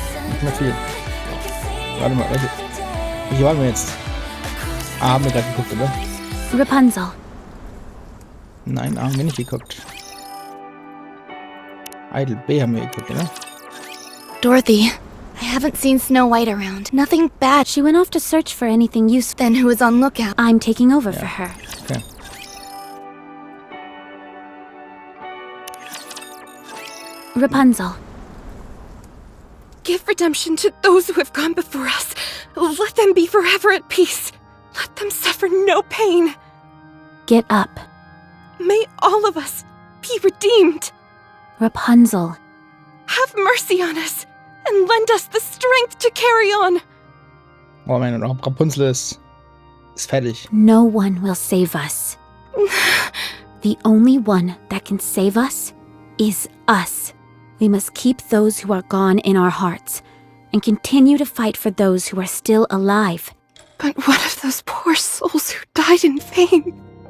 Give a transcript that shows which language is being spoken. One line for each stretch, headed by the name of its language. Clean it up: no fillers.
German: Nicht mehr viel. Warte mal, welche waren wir jetzt? A haben wir gerade geguckt, oder? Rapunzel. Nein, A haben wir nicht geguckt. Idle B haben wir geguckt, oder?
English: Dorothy, I haven't seen Snow White around. Nothing bad. She went off to search for anything useful. Then who was on lookout? I'm taking over for her. Okay. Rapunzel. Give redemption to those who have gone before us. Let them be forever at peace. Let them suffer no pain. Get up. May all of us be redeemed. Rapunzel. Have mercy on us and lend us the strength to carry on.
German: Oh mein Gott, Rapunzel ist fertig.
English: No one will save us. The only one that can save us is us. We must keep those who are gone in our hearts and continue to fight for those who are still alive. But what of those poor souls who died in vain?